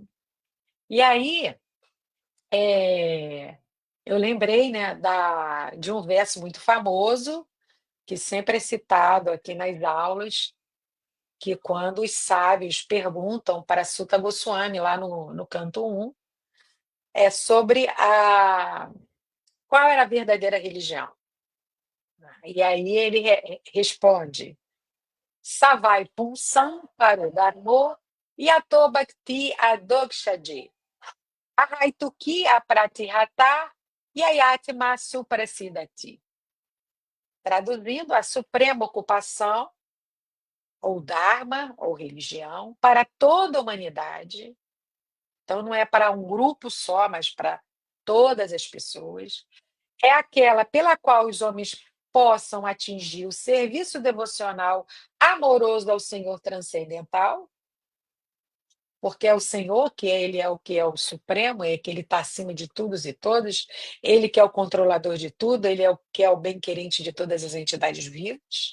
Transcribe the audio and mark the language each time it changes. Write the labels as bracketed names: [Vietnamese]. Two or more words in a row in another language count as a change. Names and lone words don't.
[Portuguese] E aí, é, eu lembrei, né, de um verso muito famoso, que sempre é citado aqui nas aulas, que quando os sábios perguntam para Sutta Goswami, lá no canto 1, é sobre qual era a verdadeira religião? E aí ele responde: [Sanskrit] Savai Pumsam Parodharmo Yato Bhakti Adokshadi Ahaituki Apratihata Yayatma Suprasidati. [Portuguese] Traduzindo, a suprema ocupação, ou Dharma, ou religião, para toda a humanidade. Então, não é para um grupo só, mas para todas as pessoas. É aquela pela qual os homens possam atingir o serviço devocional amoroso ao Senhor transcendental, porque é o Senhor que ele é o que é o supremo, é que ele está acima de todos e todos, ele que é o controlador de tudo, ele é o que é o bem-querente de todas as entidades vivas.